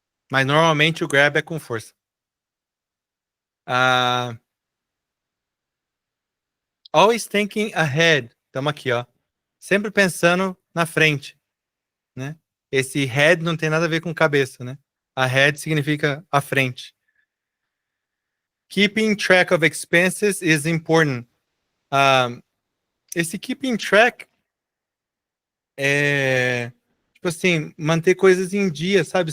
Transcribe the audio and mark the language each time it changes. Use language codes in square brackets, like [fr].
[pt] Mas normalmente o grab é com força. [en] Always thinking ahead. [pt] Estamos aqui, ó. Sempre pensando na frente, né? Esse head não tem nada a ver com cabeça, né? Ahead significa à frente. [en] Keeping track of expenses is important. [pt] Esse keeping track é, tipo assim, manter coisas em dia, sabe?